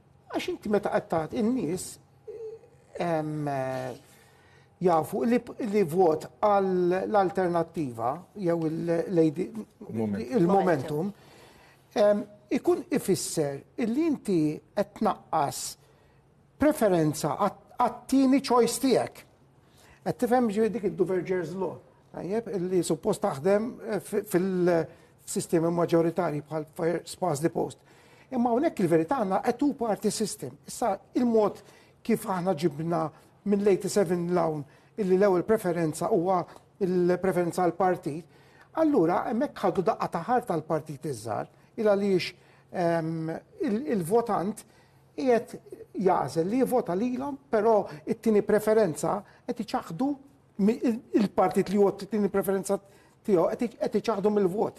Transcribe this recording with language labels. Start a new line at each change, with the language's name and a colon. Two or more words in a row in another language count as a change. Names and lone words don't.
Maltese: Għax inti meta qed tagħti in-nies jafu li vot għall-alternattiva jew il-momentum ikun ifisser illi inti qed tnaqqas preferenza għat-tieni choice tiegħek. Qed tifhem ġifieri dik il-Duverger's law, illi suppost taħdem fil-sistemi maġġoritarji bħal
English: first past the post.
Maltese: Imma hawnhekk il-verità għandna
English: a two-party system.
Maltese: Issa il-mod kif aħna ġibna minn l-87 lawn illi l-ewwel preferenza huwa il-preferenza għal partit, allura hemmhekk ħadu daqqa taħar tal-partit iż-żgħar il għaliex il-votant qiegħed jażel li jivvota lilhom, però it-tieni preferenza qed iċaħdu il-partit li huwa t-tieni preferenza tiegħu qed iċaħdu mill-vot.